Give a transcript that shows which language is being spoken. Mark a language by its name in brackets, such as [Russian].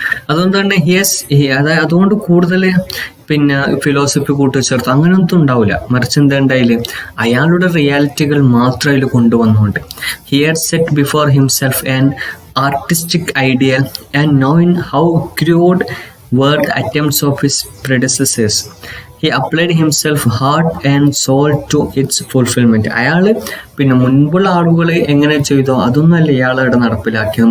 [Malayalam] അതുകൊണ്ട് തന്നെ അതായത് അതുകൊണ്ട് കൂടുതൽ ഫിലോസഫി കൂട്ടിച്ചേർത്ത് അങ്ങനെയൊന്നും ഉണ്ടാവില്ല. മറിച്ച് എന്താ ഉണ്ടായില്ല, അയാളുടെ റിയാലിറ്റികൾ മാത്രം അതിൽ കൊണ്ടുവന്നുകൊണ്ട് [English] He had set before himself an artistic ideal and knowing how crude were the attempts of his predecessors. He applied himself heart and soul to its fulfillment. [Malayalam] അയാൾ മുൻപുള്ള ആളുകൾ എങ്ങനെ ചെയ്തോ അതൊന്നുമല്ല ഇയാളവിടെ നടപ്പിലാക്കിയത്.